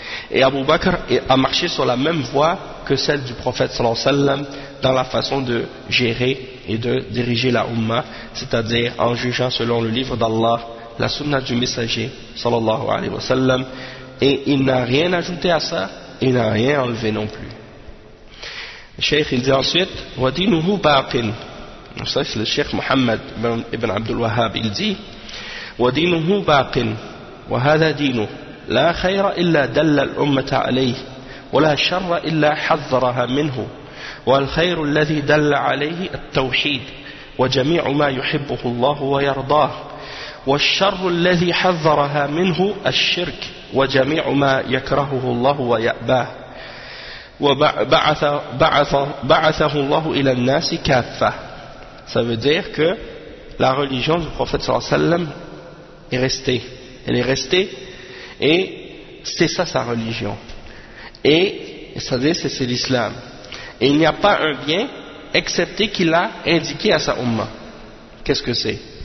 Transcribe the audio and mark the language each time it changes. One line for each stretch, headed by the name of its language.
French: Et Abu Bakr a marché sur la même voie que celle du prophète sallallahu alayhi wa sallam dans la façon de gérer et de diriger la umma, c'est-à-dire en jugeant selon le livre d'Allah, la sunna du messager sallallahu alayhi wa sallam, et il n'a rien ajouté à ça, il n'a rien enlevé non plus.
Arabic: الشيخ يقول
French: ensuite
Arabic: ودينه باطن نفس الشيخ محمد بن عبد الوهاب يقول ودينه باطن وهذا دينه لا خير إلا دل الأمة عليه ولا شر إلا حذرها منه والخير الذي دل عليه التوحيد وجميع ما يحبه الله ويرضاه والشر الذي حذرها منه الشرك وجميع ما يكرهه الله ويأباه وَبَعَثَهُ اللَّهُ إِلَى النَّاسِ كَافَّةً.
French: Ça veut dire que la religion du prophète sallallahu alayhi wa sallam est restée. Elle est restée et c'est ça sa religion. Et ça veut dire que c'est l'islam. Et il n'y a pas un bien excepté qu'il a indiqué à sa umma. Qu'est-ce que c'est?